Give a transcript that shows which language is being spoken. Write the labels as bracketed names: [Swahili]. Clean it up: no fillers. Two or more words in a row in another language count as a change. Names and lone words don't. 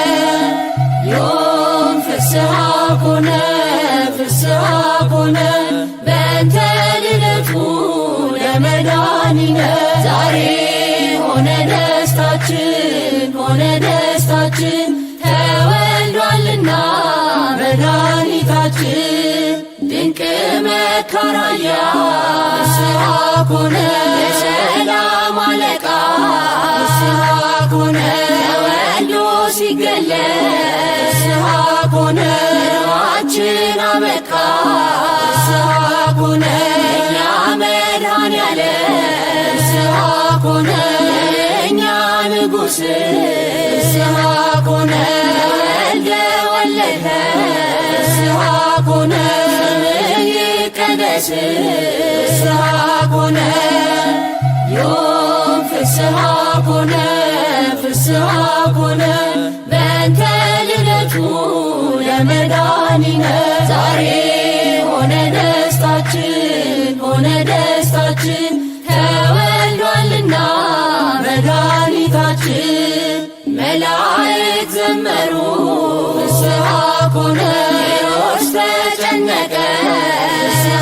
[Geez] ዮም ፍስሐ ኮነ ፍስሐ ኮነ በእንተ ልደቱ ለመድኃኒነ [Amharic] ዛሬ ሆነ ደስታችን ሆነ ደስታችን ተወልዷልና መድኃኒታችን። ድንቅ መካራያ [Geez] ፍስሐ ኮነ [Amharic] የሰላም አለቃ [Geez] ፍስሐ ኮነ [Amharic] ተወልዶ ሲገለጽ [Geez] ፍስሐ ኮነ [Amharic] ኑሯችን አበቃ [Geez] ፍስሐ ኮነ [Amharic] የእኛ መድኃኔዓለም [Geez] ፍስሐ ኮነ [Amharic] የእኛ ንጉሥ [Geez] ፍስሐ ኮነ [Amharic] ተወልደ ወለደ [Geez] ተመለስን ፍስሐ ኮነ ዮም ፍስሐ ኮነ ፍስሐ ኮነ በእንተ ልደቱ ለመድኃኒነ [Amharic] ዛሬ ሆነ ደስታችን ሆነ ደስታችን ተወልዷልና መድኃኒታችን መላእክት ዘመሩ [Geez] ፍስሐ ኮነ [Amharic] ሄሮድስ ተጨነቀ ፍስሐ